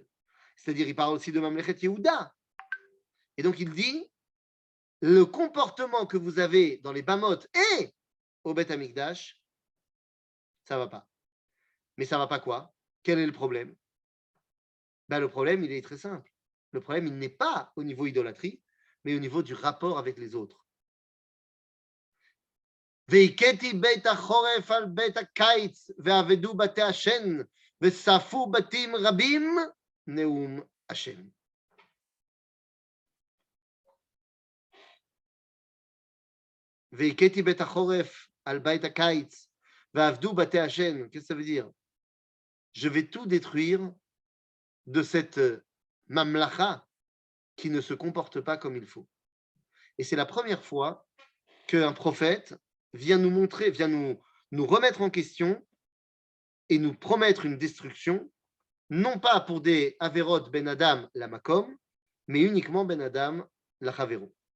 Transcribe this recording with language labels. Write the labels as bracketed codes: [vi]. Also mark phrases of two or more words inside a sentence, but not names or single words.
[fr] C'est-à-dire, il parle aussi de Mamlechet Yehuda. Et donc, il dit, le comportement que vous avez dans les Bamot et au Beth Amikdash, ça ne va pas. Mais ça ne va pas quoi? Quel est le problème? Ben, le problème, il est très simple. Le problème, il n'est pas au niveau idolâtrie, mais au niveau du rapport avec les autres. [he] והכיתי בית החורף על בית הקיץ, ועבדו בתי השן, ושרפו בתים רבים, נאום השם. והכיתי בית החורף על בית הקיץ, ועבדו בתי השן. [fr] Qu'est-ce que ça veut dire? Je vais tout détruire de cette mamlacha qui ne se comporte pas comme il faut. Et c'est la première fois qu'un prophète vient nous montrer, vient nous remettre en question et nous promettre une destruction, non pas pour des [he] עבירות בין אדם ל מקום, [fr] mais uniquement [he] בין אדם ל חברו.